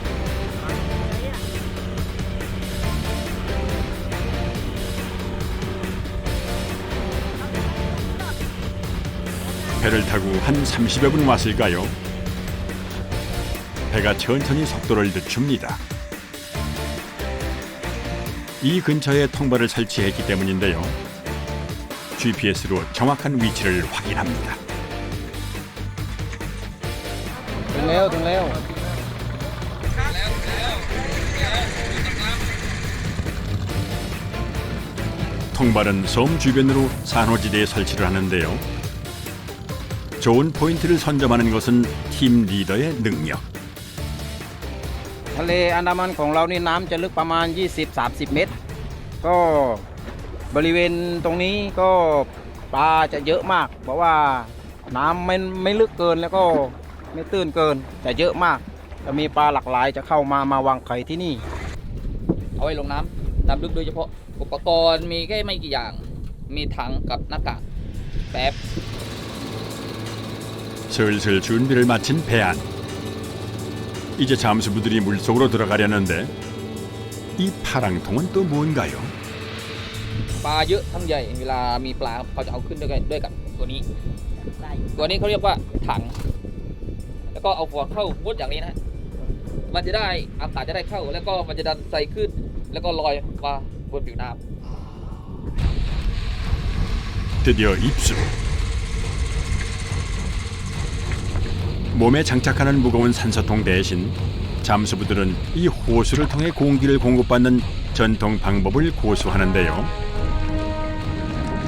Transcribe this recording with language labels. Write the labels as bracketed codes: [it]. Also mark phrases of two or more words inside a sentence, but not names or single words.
[ko] 배를 타고 한 30여 분 왔을까요? 배가 천천히 속도를 늦춥니다. 이 근처에 통발을 설치했기 때문인데요. GPS로 정확한 위치를 확인합니다. [th] ถึงแล้วถึงแล้ว [ko] 통발은 섬 주변으로 산호지대에 설치를 하는데요. 좋은 포인트를 선점하는 것은 팀 리더의 능력. [th] ทะเลอันดามันของเรานี่น้ำจะลึกประมาณ 20-30 เมตร ก็บริเวณตรงนี้ก็ปลาจะเยอะมาก เพราะว่าน้ำไม่ลึกเกินแล้วก็ไม่ตื้นเกินแต่เยอะมากจะมีปลาหลากหลายจะเข้ามาวางไข่ที่นี่ เอาไว้ลงน้ำลึกโดยเฉพาะอุปกรณ์มีแค่ไม่กี่อย่างมีถังกับหน้ากากแป๊บ [ko] 슬슬 준비를 마친 배안. 이제 잠수부들이 물속으로 들어가려는데 이 파랑통은 또 뭔가요? [th] ปลาเยอะทั้งใหญ่เวลามีปลาเขาจะเอาขึ้นด้วยกับตัวนี้เขาเรียกว่าถังแล้วก็เอาหัวเข้ามุดอย่างนี้นะมันจะได้อากาศจะได้เข้าแล้วก็มันจะดันใส่ขึ้นแล้วก็ลอยมาบนผิวน้ำ [ko] 드디어 입수. 몸에 장착하는 무거운 산소통 대신 잠수부들은 이 호수를 통해 공기를 공급받는 전통 방법을 고수하는데요.